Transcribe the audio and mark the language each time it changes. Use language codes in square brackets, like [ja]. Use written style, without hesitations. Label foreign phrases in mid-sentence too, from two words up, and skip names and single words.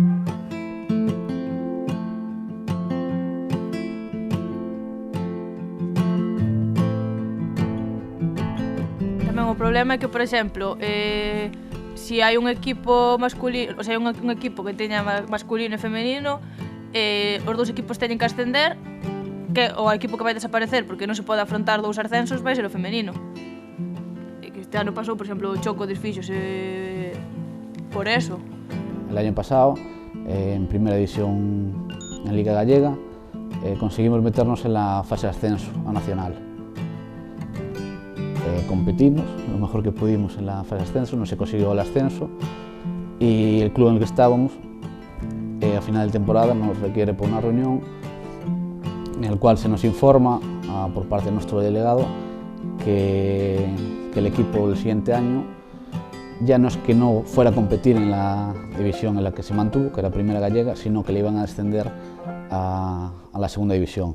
[gl] Tamén o problema é que, por exemplo, se hai un equipo masculino, [es] o sea, [gl] un equipo que teña masculino e femenino, os dous equipos teñen que ascender, que o equipo que vai desaparecer porque non se pode afrontar 2 ascensos vai ser o femenino. Este ano pasou, por exemplo, o Choco desfíxose por eso. [es] El año pasado, en primera división en Liga Gallega, conseguimos meternos en la fase de ascenso a nacional. Competimos lo mejor que pudimos en la fase de ascenso, no se consiguió el ascenso y el club en el que estábamos a final de temporada nos requiere por una reunión en el cual se nos informa por parte de nuestro delegado que el equipo el siguiente año ya no es que no fuera a competir en la división en la que se mantuvo, que era Primera Gallega, sino que le iban a descender a la segunda división.